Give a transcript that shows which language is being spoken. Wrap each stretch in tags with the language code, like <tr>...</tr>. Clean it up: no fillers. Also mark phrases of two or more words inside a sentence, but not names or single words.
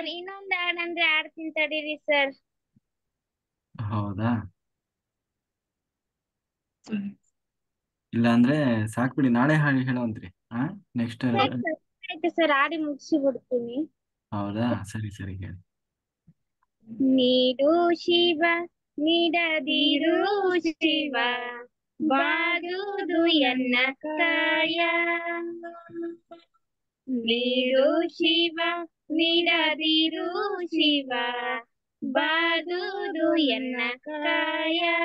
<kn>ಇನ್ನೊಂದ್ ಹಾಡಂದ್ರೆ ಆಡ್ತೀನಿ ತಡೀರಿ ಸರ್. ಹೌದಾ? ಇಲ್ಲ ಅಂದ್ರೆ ಸಾಕ್ಬಿಡಿ, ನಾಳೆ ಹಾಡಿ ಹೇಳುವಂತ್ರಿ. ನೆಕ್ಸ್ಟ್. ಆಯ್ತು ಸರ್, ಆಡಿ ಮುಗಿಸಿ ಬಿಡ್ತೀನಿ. ಹೌದಾ? ಸರಿ ಸರಿ ಹೇಳಿ. ನೀಡು ಶಿವ ನೀಡದಿರು ಶಿವ ಬಾದುದು ಎನ್ನ ಕಾಯ. ನೀಡು ಶಿವ ನೀಡದಿರು ಶಿವ ಬಾದುದು ಎನ್ನ ಕಾಯ.</kn>